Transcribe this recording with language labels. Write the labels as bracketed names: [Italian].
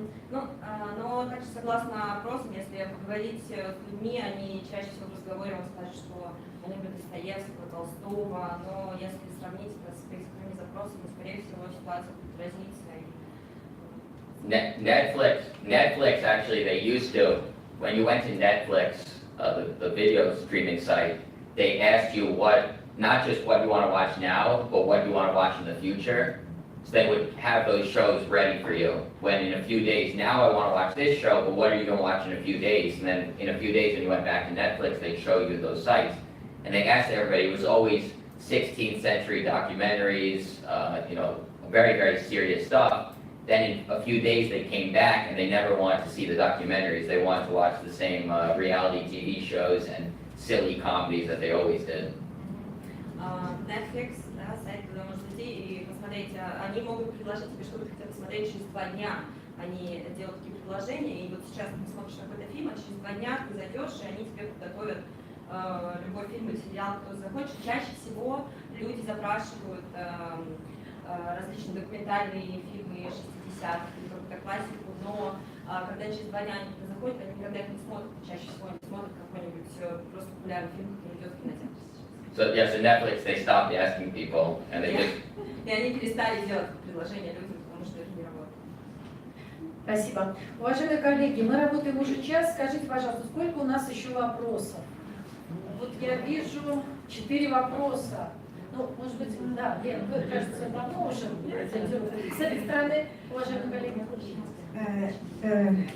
[Russian] Но также согласно опросам, если поговорить с людьми, они чаще всего в разговоре вам скажут, что они любят Достоевского, Толстого, но если сравнить это с поисковыми запросами, скорее всего ситуация будет разниться. [English] Netflix actually, they used to, when you went to Netflix, the video streaming site, they asked you not just what you want to watch now, but what you want to watch in the future. So they would have those shows ready for you. When in a few days, now I want to watch this show, but what are you going to watch in a few days? And then in a few days when you went back to Netflix, they'd show you those sites. And they asked everybody, it was always 16th century documentaries, very, very serious stuff. Then in a few days they came back and they never wanted to see the documentaries. They wanted to watch the same reality TV shows and silly comedies that they always did. [Russian] Netflix, да, сайт, куда можно зайти и посмотреть, они могут предложить тебе, что ты хотел посмотреть через 2 дня. Они делают такие предложения, и вот сейчас ты смотришь какой-то фильм, а через 2 дня ты зайдешь, и они тебе подготовят любой фильм или сериал, кто захочет. Чаще всего люди запрашивают различные документальные фильмы 60-х или какую-то классику, но когда через 2 дня они туда заходят, они никогда их не смотрят, чаще всего они смотрят какой-нибудь просто популярный фильм, который идет в кинотеатре сейчас. [English] So yeah, so Netflix, they stopped asking people, and they just [Russian] И они перестали делать предложения людям, потому что это не работает. Спасибо. Уважаемые коллеги, мы работаем уже час. Скажите, пожалуйста, сколько у нас еще вопросов? Вот я вижу 4 вопроса. Ну, может быть, да, Лен, вы, кажется, давно уже с этой стороны, уважаемые коллеги.